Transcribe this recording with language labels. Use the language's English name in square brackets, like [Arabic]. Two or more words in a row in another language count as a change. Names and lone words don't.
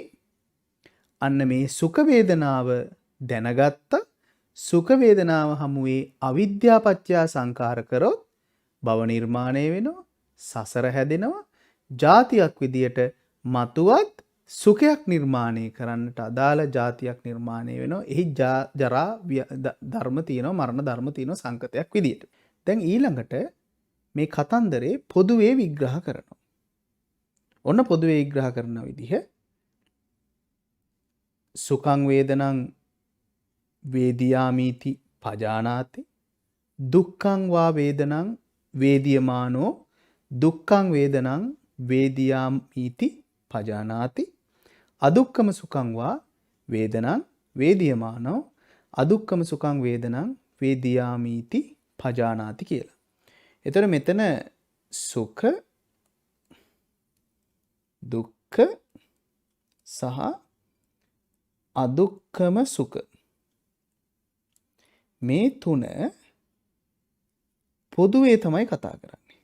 [Sinhala] අන්න මේ සුඛ වේදනාව දැනගත්ත සුඛ වේදනාව හමුවේ අවිද්‍යා පත්‍ය සංඛාර කරොත් භව නිර්මාණය වෙනවා, සසර හැදෙනවා, ජාතියක් විදියට මතුවත් සුඛයක් නිර්මාණය කරන්නට අදාළ ජාතියක් නිර්මාණය වෙනවා. එහි ජරා ධර්ම තියෙනවා, මරණ ධර්ම තියෙනවා සංකතයක් විදියට. දැන් ඊළඟට මේ කතන්දරේ පොදුවේ විග්‍රහ කරනවා. ඔන්න පොදුවේ විග්‍රහ කරන විදිහ [Pali] සුඛං වේදනං වේදියාමීති පජානාති දුක්ඛං වා වේදනං වේදියමානෝ දුක්ඛං වේදනං වේදියාමීති පජානාති අදුක්ඛම සුඛං වා වේදනං වේදියමානෝ අදුක්ඛම සුඛං වේදනං වේදියාමීති පජානාති කියලා. [Sinhala] එතකොට මෙතන සුඛ දුක්ඛ සහ අදුක්ඛම සුඛ මේ තුන පොදුවේ තමයි කතා කරන්නේ.